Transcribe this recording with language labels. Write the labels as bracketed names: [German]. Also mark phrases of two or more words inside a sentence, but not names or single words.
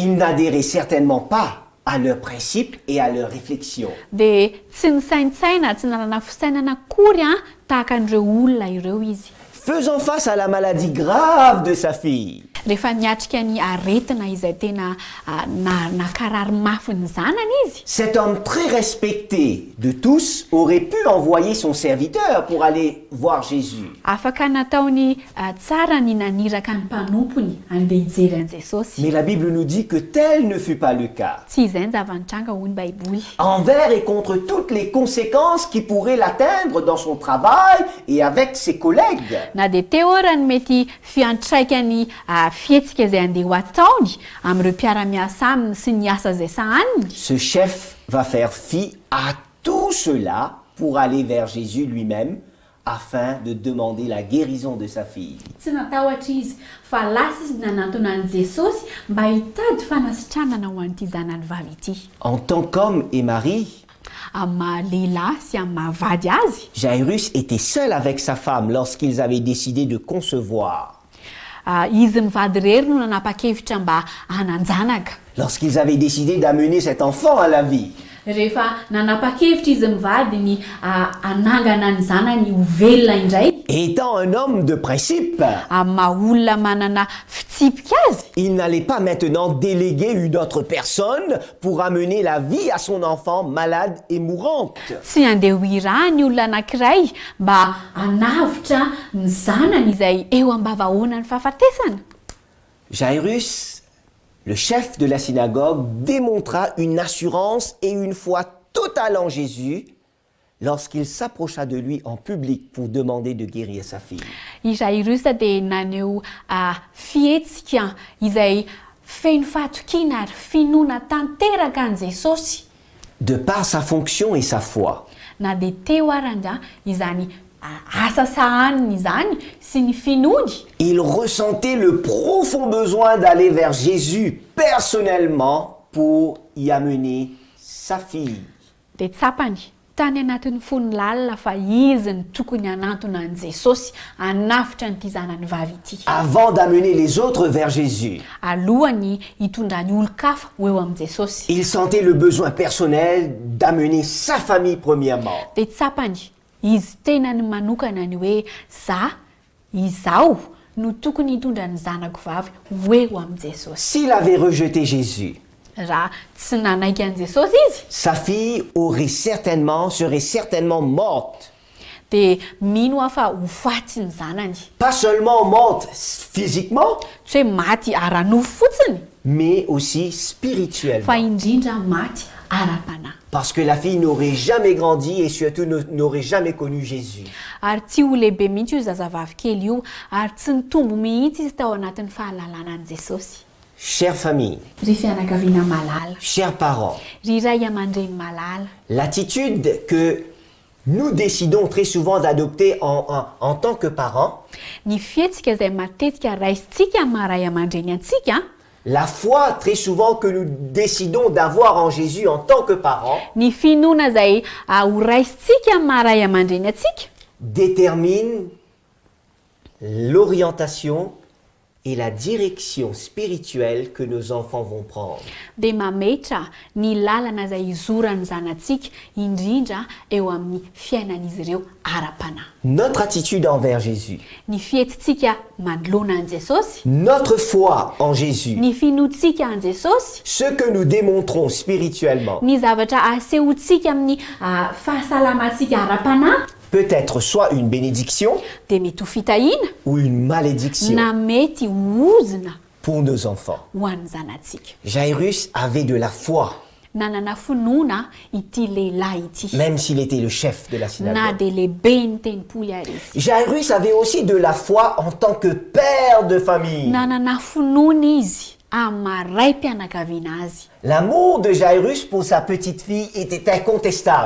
[French] il n'adhérait certainement pas à leurs principes et à leurs réflexions. [Malagasy] dia tsy nisaintsaina tsy nanana fisainana akory tahaka an'ireo olona ireo izy. [French] Faisant face à la maladie grave de sa fille, [Malagasy] rehefa niatrika ny aretina izay tena nakarary mafy ny zanany izy. [French] Cet homme très respecté de tous aurait pu envoyer son serviteur pour aller voir Jésus. [Malagasy] Afaka nataony tsara ny naniraka ny mpanompony andeha hijery an Jesosy. [French] Mais la Bible nous dit que tel ne fut pas le cas. [Malagasy] Tsy izay ny zavanitranga hoy ny Baiboly. [French] Envers et contre toutes les conséquences qui pourraient l'atteindre dans son travail et avec ses collègues. [Malagasy] Na dia teo ary ny mety fiantraikany fietsika izay andeha ho ataony amin'ireo mpiara-miasa aminy sy ny asa izay sahaniny. [French] Ce chef va faire fi à tout cela pour aller vers Jésus lui-même afin de demander la guérison de sa fille. [Malagasy] Tsy natahotra izy fa lasa izy nanantona an Jesosy mba hitady fanasitranana ho an'ity zanany vavy ity. [French] En tant qu'homme et mari, [Malagasy] Amin'ny maha lehilahy sy amin'ny maha vady azy, [French] Jairus était seul avec sa femme lorsqu'ils avaient décidé de concevoir. [Malagasy] Izy mivady rery no nanapa-kevitra mba hananjanaka. [French] Lorsqu'ils avaient décidé d'amener cet enfant à la vie. [Malagasy] Rehefa nanapa-kevitra izy mivady ny anangana ny zanany ho velona indray. [French] Étant un homme de principe, [Malagasy] Maha olona manana fitsipika azy, [French] il n'allait pas maintenant déléguer une autre personne pour amener la vie à son enfant malade et mourante. [Malagasy] tsy andeha ho iraha ny olona anankiray mba hanavitra ny zanany izay eo am-bavahoana ny fahafatesana. [French] Jairus, le chef de la synagogue, démontra une assurance et une foi totale en Jésus lorsqu'il s'approcha de lui en public pour demander de guérir sa fille. [Malagasy] I Jairus dia naneho fihetsika izay feno fahatokiana ary finoana tanteraka an Jesosy. [French] De par sa fonction et sa foi, [Malagasy] Na dia teo arandra izany asa sahaniny izany sy ny finony. [French] il ressentait le profond besoin d'aller vers Jésus personnellement pour y amener sa fille. [Malagasy] Dia tsapany tany anatin'ny fon'ny lalina fa izy ny tokony hanantona an Jesosy hanafitra n'ity zanany vavy ity. [French] Avant d'amener les autres vers Jésus, [Malagasy] Alohany hitondra ny olon-kafa ho eo amin'ny Jesosy. [French] il sentait le besoin personnel d'amener sa famille premièrement. [Malagasy] Dia tsapany izy tena ny manokana ny hoe izaho no tokony hitondra ny zanako vavy ho eo amin'ny Jesosy. [French] S'il avait rejeté Jésus, [Malagasy] Raha tsy nanaiky an Jesosy izy [French] sa fille serait certainement morte. [Malagasy] dia mino aho fa ho faty ny zanany. [French] Pas seulement morte physiquement, [Malagasy] Tsy hoe maty ara-nofo fotsiny [French] mais aussi spirituellement. [Malagasy] fa indrindra maty ara-panahy. [French] Parce que la fille n'aurait jamais grandi et surtout n'aurait jamais connu Jésus. [Malagasy] Ary tsy ho lehibe mihitsy io zazavavy kely io ary tsy nitombo mihitsy izy tao anatin'ny fahalalana an Jesosy. [French] Chère famille, [Malagasy] Ry fianakaviana malala, [French] chers parents, [Malagasy] ry ray aman-dreny malala, [French] l'attitude que nous décidons très souvent d'adopter en tant que parents, [Malagasy] ny fihetsika izay matetika raisitsika amin'ny maha ray aman-dreny antsika, [French] la foi très souvent que nous décidons d'avoir en Jésus en tant que parents, [Malagasy] ny finoana izay ho raisitsika amin'ny maha ray aman-dreny antsika [French] détermine l'orientation et la direction spirituelle que nos enfants vont prendre. [Malagasy] dia mametra ny lalana izay hizorany zanantsika indrindra eo amin'ny fiainan'izy ireo ara-panahy. [French] Notre attitude envers Jésus, [Malagasy] Ny fihetsintsika manoloana an Jesosy, [French] notre foi en Jésus, [Malagasy] ny finoantsika an Jesosy, [French] ce que nous démontrons spirituellement, [Malagasy] ny zavatra asehontsika amin'ny fahasalamantsika ara-panahy [French] peut être soit une bénédiction [Malagasy] dia mety ho fitahiana [French] ou une malédiction [Malagasy] na mety ozina [French] pour nos enfants. [Malagasy] ho an'ny zanantsika. [French] Jairus avait de la foi, [Malagasy] Nanana finoana ity lehilahy ity [French] même s'il était le chef de la [Malagasy] na [French] synagogue. [Malagasy] dia lehibe ny tenimpolo ary izy. [French] Jairus avait aussi de la foi en tant que père de famille. [Malagasy] Nanana finoana izy amin'ny maha mpianakaviana azy. [French] L'amour de Jairus pour sa petite fille était incontestable.